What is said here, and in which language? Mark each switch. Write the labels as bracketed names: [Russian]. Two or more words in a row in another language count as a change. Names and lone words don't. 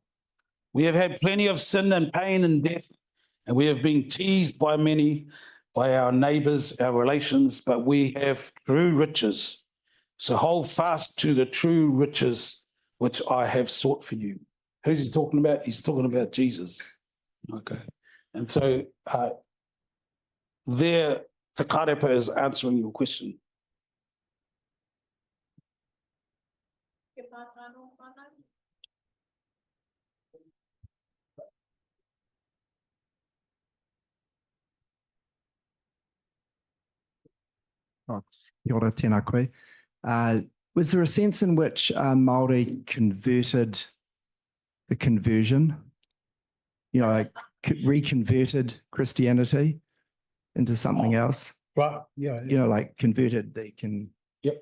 [English] We have had plenty of sin and pain and death, and we have been teased by many, by our neighbours, our relations, but we have true riches. So hold fast to the true riches which I have sought for you. Who's he talking about? He's talking about Jesus. Okay. And so there, Te Karepa is answering your question. [Māori] Oh, kia ora, tēnā koe. [English] Was there a sense in which Māori converted the conversion? You know, like reconverted Christianity into something else. Right. Yeah. You know, like converted, they can. Yep.